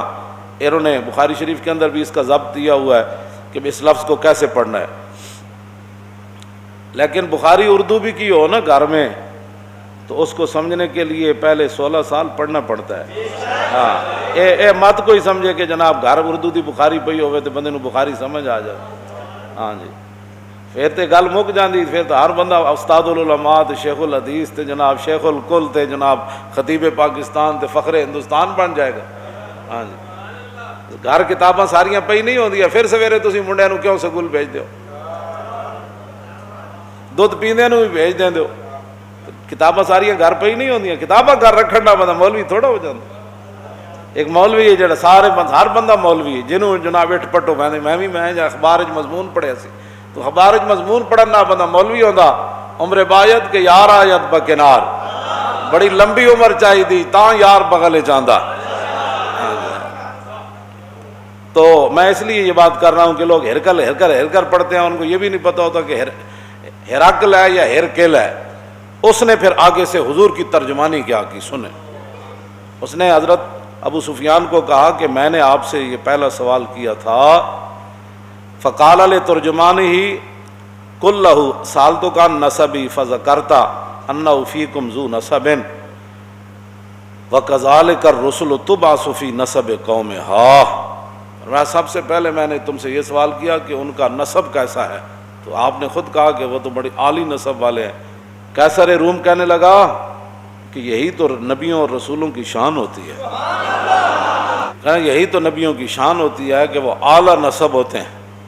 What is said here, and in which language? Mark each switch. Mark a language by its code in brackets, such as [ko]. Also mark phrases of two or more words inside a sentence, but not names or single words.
[ur] انہوں نے بخاری شریف کے اندر بھی اس کا ضبط دیا ہوا ہے کہ اس لفظ کو کیسے پڑھنا ہے، لیکن بخاری اردو بھی کی ہو نا گھر میں تو اس کو سمجھنے کے لیے پہلے 16 سال پڑھنا پڑتا ہے۔ [pa] ہاں اے مت کوئی سمجھے کہ جناب گھر اردو دی بخاری پئی ہوئے تو بندے نو بخاری سمجھ آ جائے، ہاں جی پھر تے گل مک جاندی، پھر تو ہر بندہ استاد العلماء تے شیخ الحدیث تے جناب شیخ الکل تے جناب خطیب پاکستان تے فخر ہندوستان بن جائے گا۔ ہاں جی گھر کتاباں ساریاں پئی نہیں ہوندیاں، پھر سویرے تسی منڈیاں نو کیوں سکول بھیج دیو، دودھ پیندے نو بھی بھیج دیں دیو، کتاباں ساریاں گھر پئی نہیں ہوندیاں، کتاباں گھر رکھن دا بندہ مولوی تھوڑا ہو جاتا۔ ایک مولوی ہے جڑا سارے ہر بندہ مولوی ہے، جنہوں جناب اٹھ پٹو میں اخبار مضمون پڑھیا سی تو اخبار مضمون پڑھن نہ بندہ مولوی ہوندا، [fa] عمر باید کہ یار آیت بکنار، [pa] بڑی لمبی عمر چاہی دی تاں یار بغل چاہندا۔ [ur] تو میں اس لیے یہ بات کر رہا ہوں کہ لوگ ہرکل پڑھتے ہیں، ان کو یہ بھی نہیں پتہ ہوتا کہ ہیراکل ہے یا ہیرکل ہے۔ اس نے پھر آگے سے حضور کی ترجمانی کیا کی سنیں۔ اس نے حضرت ابو سفیان کو کہا کہ میں نے آپ سے یہ پہلا سوال کیا تھا، [ar] فقال لترجمانہ کلہ سالتک عن نسبی فذکرت انہ فیکم ذو نسب وکذالک الرسل تبعث فی نسب قومہا۔ [ur] میں سب سے پہلے میں نے تم سے یہ سوال کیا کہ ان کا نسب کیسا ہے، تو آپ نے خود کہا کہ وہ تو بڑی عالی نسب والے ہیں۔ قیصر روم کہنے لگا کہ یہی تو نبیوں اور رسولوں کی شان ہوتی ہے، یہی تو نبیوں کی شان ہوتی ہے کہ وہ اعلیٰ نسب ہوتے ہیں۔